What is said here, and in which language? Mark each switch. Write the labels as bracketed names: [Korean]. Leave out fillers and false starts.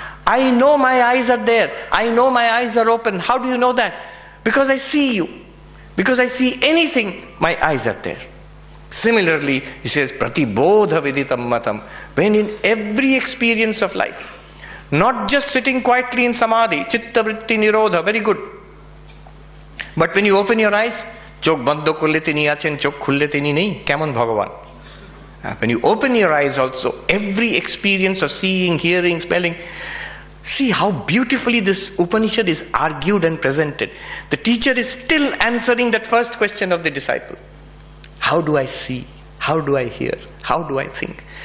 [English] I know my eyes are there. I know my eyes are open. How do you know that? Because I see you. Because I see anything, my eyes are there. Similarly, he says, Pratibodha Viditam Matam. When in every experience of life, not just sitting quietly in samadhi, chitta vritti nirodha, very good. But when you open your eyes, [Bangla] চোখ বন্ধ করলে তিনি আছেন, চোখ খুললে তিনি নেই, কেমন ভগবান? [English] When you open your eyes also, every experience of seeing, hearing, smelling, see how beautifully this Upanishad is argued and presented. The teacher is still answering that first question of the disciple. How do I see? How do I hear? How do I think?